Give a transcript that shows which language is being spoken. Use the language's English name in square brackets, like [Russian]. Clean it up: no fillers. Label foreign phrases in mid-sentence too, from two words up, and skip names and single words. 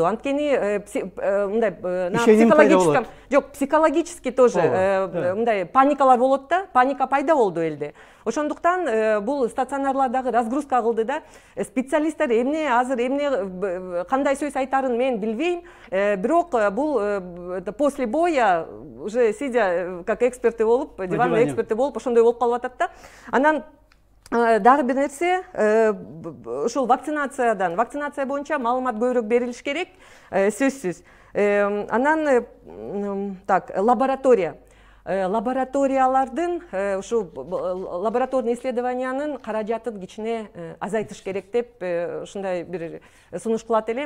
[Kyrgyz] Анткени мындай психологический, жок, психологически тоже мындай паникалар болот да, паника пайда болду элде. Ошондуктан бул стационарлардагы разгрузка кылды да. Специалисттер эмне кандай сөз айтарын мен билбейм, бирок бул [Russian] после боя уже сидя как эксперты [Kyrgyz] болуп, [Russian] диванный эксперты [Kyrgyz] болуп, ошондой болуп калып атат да. Анан дагы бир нерсе, ушул вакцинация боюнча маалымат көбүрөөк берилиш керек, сөзсүз. Анан лабораториялардын ушу [Russian] лабораторный исследованиянын [Kyrgyz] каражатын кичине азайтыш керек деп ушундай бир сунуш кылат элем.